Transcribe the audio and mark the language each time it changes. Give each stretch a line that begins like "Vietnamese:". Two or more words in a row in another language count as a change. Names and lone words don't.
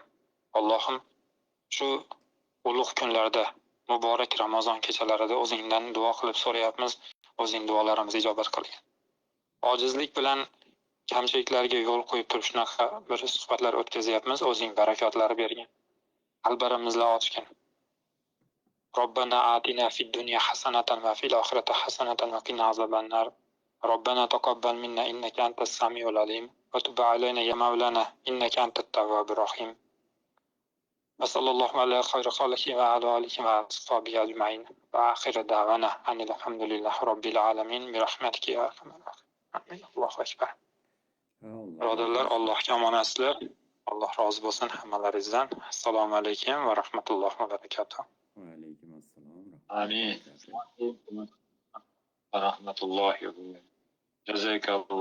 Uzbek: Allohim, shu ulug' kunlarda, muborak Ramazon kechalarida o'zingdan duo qilib so'rayapmiz. O'zing duolarimizni ijobat qilgin. Ojizlik bilan kamchiliklarga yo'l qo'yib turib shunaqa bir suhbatlar o'tkazyapmiz. O'zing barakotlar bergin. Qalblarimizni ochgin.
Arabic: ربنا آتنا في الدنيا حسنة وفي الآخرة حسنة وقنا عذاب النار. ربنا تقبل منا إنك أنت السميع العليم وتب علينا يا مولانا إنك أنت التواب الرحيم. وصلى الله على خير خلقه وعلى آله وأصحابه أجمعين. وآخر دعوانا الحمد لله رب العالمين برحمتك يا أرحم الراحمين. الله أكبر.
Uzbek: Birodarlar, Allohga omonatlar. Alloh rozi bo'lsin hammalaringizdan.
Arabic: السلام عليكم ورحمة الله وبركاته. وعليكم السلام. Amin. ورحمة الله وبركاته.